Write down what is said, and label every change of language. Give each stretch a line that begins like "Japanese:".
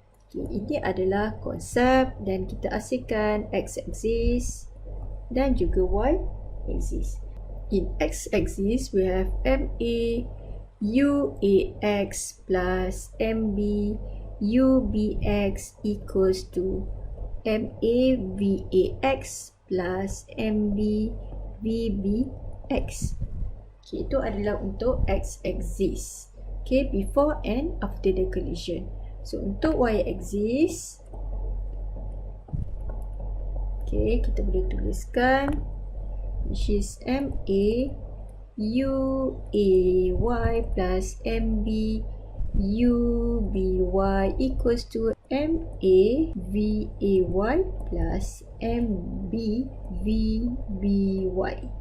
Malay: Okay, ini adalah konsep dan kita asingkan X axis dan juga Y axis.
English: In X axis, we have MA UAX plus MB UBX equals to MA VAX plus MB VBX.
Malay: Okay, itu adalah untuk X axis.
English: Okay, before and after the collision.
Malay: So, untuk Y axis, okay, kita boleh tuliskan
English: which is
Malay: MA UAY plus MB UBY equals to MA VAY plus MB VBY.